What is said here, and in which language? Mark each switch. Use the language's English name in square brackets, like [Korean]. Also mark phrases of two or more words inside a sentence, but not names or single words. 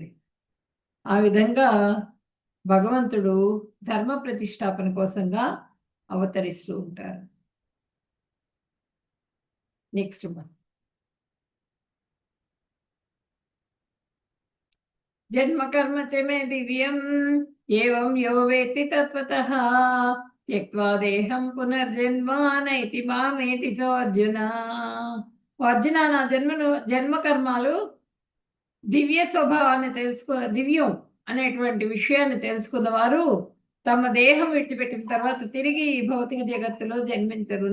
[Telugu] ఆ విధంగా భగవంతుడు ధర్మ ప్రతిష్టాపన కోసంగా అవతరిస్తూ ఉంటారు. [Sanskrit] నెక్స్ట్ జన్మ కర్మ చ మే దివ్యం ఏవం యో వేత్తి తత్వతః త్యక్త్వా దేహం పునర్జన్మ నైతి మామేతి సో అర్జున. [Telugu] అర్జున, నా జన్మ కర్మాలు దివ్య స్వభావాన్ని దివ్యం అనేటువంటి విషయాన్ని తెలుసుకున్న వారు తమ దేహం విడిచిపెట్టిన తర్వాత తిరిగి ఈ భౌతిక జగత్తులో జన్మించరు.